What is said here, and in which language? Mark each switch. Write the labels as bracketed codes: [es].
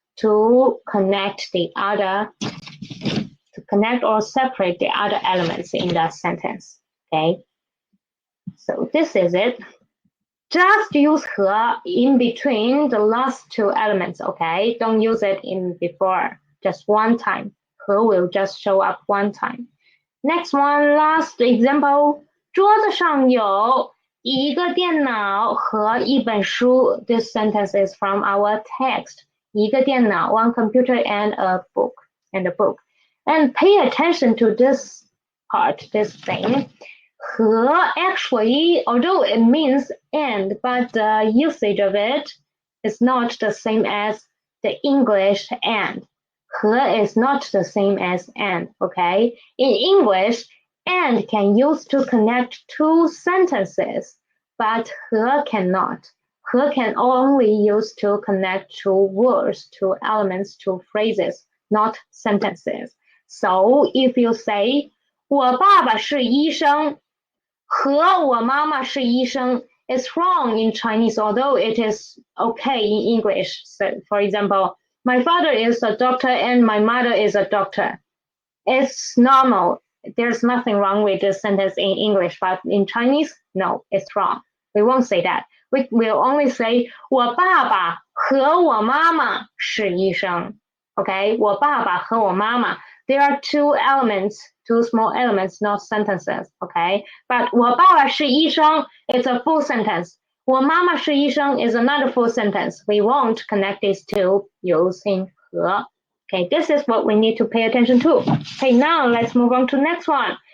[en] to connect or separate the other elements in the sentence. Okay, so this is it. Just use 和 in between the last two elements. Okay, don't use it in before, just one time. 和 will just show up one time. Next one, last example. [zh] 桌子上有一个电脑和一本书. [en] This sentence is from our text. [zh] 一个电脑, [en] one computer and a book. And pay attention to this part, this thing. 和 actually, although it means and, but the usage of it is not the same as the English and. 和 is not the same as and, okay? In English, and can use to connect two sentences, but 和 cannot. 和 can only use to connect two words, two elements, two phrases, not sentences. So if you say, [zh] 我爸爸是医生和我妈妈是医生 [en] is wrong in Chinese, although it is okay in English. So, for example, my father is a doctor and my mother is a doctor. It's normal. There's nothing wrong with this sentence in English, but in Chinese, no, it's wrong. We won't say that. [zh] We will only say 我爸爸和我妈妈是医生. Okay, 我爸爸和我妈妈. [en] There are two elements, two small elements, not sentences. Okay, but [zh] 我爸爸是医生 [en] is a full sentence. [zh] 我妈妈是医生 [en] is another full sentence. We won't connect these two using 和. Okay, this is what we need to pay attention to. Okay, now let's move on to next one.